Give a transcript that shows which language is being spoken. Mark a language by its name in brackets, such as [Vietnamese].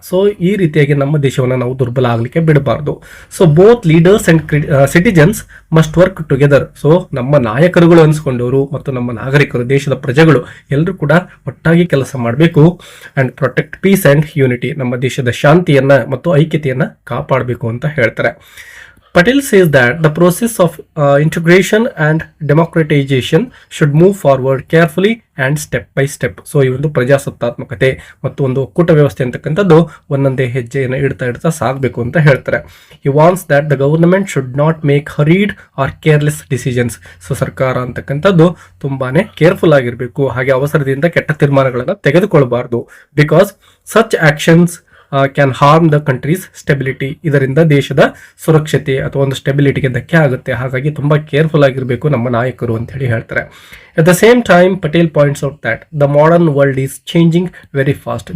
[Kannada] So ಈ ರೀತಿಯಾಗಿ ನಮ್ಮ ದೇಶವನ್ನು ನಾವು ದುರ್ಬಲ ಆಗಲಿಕ್ಕೆ ಬಿಡಬಾರ್ದು. So [English] Both leaders and citizens must work together. [Kannada] So ನಮ್ಮ ನಾಯಕರುಗಳು ಅನ್ಸ್ಕೊಂಡವರು ಮತ್ತು ನಮ್ಮ ನಾಗರಿಕರು, ದೇಶದ ಪ್ರಜೆಗಳು ಎಲ್ಲರೂ ಕೂಡ ಒಟ್ಟಾಗಿ ಕೆಲಸ ಮಾಡಬೇಕು. [English] And protect peace and unity. [Kannada] ನಮ್ಮ ದೇಶದ ಶಾಂತಿಯನ್ನ ಮತ್ತು ಐಕ್ಯತೆಯನ್ನ ಕಾಪಾಡಬೇಕು ಅಂತ ಹೇಳ್ತಾರೆ. [English] Patel says that the process of integration and democratization should move forward carefully and step by step. [Kannada] So ಈ ಒಂದು ಪ್ರಜಾಸತ್ತಾತ್ಮಕತೆ ಮತ್ತು ಒಂದು ಒಕ್ಕೂಟ ವ್ಯವಸ್ಥೆ ಅಂತಕ್ಕಂಥದ್ದು ಒಂದೊಂದೇ ಹೆಜ್ಜೆಯನ್ನು ಇಡ್ತಾ ಸಾಗಬೇಕು ಅಂತ ಹೇಳ್ತಾರೆ. [English] He wants that the government should not make hurried or careless decisions. [Kannada] So ಸರ್ಕಾರ ಅಂತಕ್ಕಂಥದ್ದು ತುಂಬಾನೇ ಕೇರ್ಫುಲ್ ಆಗಿರಬೇಕು, ಹಾಗೆ ಅವಸರದಿಂದ ಕೆಟ್ಟ ತೀರ್ಮಾನಗಳನ್ನು ತೆಗೆದುಕೊಳ್ಳಬಾರದು. [English] Because such actions can harm the country's stability. [Kannada] ಇದರಿಂದ ದೇಶದ ಸುರಕ್ಷತೆ ಅಥವಾ ಒಂದು ಸ್ಟೆಬಿಲಿಟಿಗೆ ಧಕ್ಕೆ ಆಗುತ್ತೆ. ಹಾಗಾಗಿ ತುಂಬಾ ಕೇರ್ಫುಲ್ ಆಗಿರಬೇಕು ನಮ್ಮ ನಾಯಕರು ಅಂತ ಹೇಳಿ ಹೇಳ್ತಾರೆ. [English] At the same time Patel points out that the modern world is changing very fast.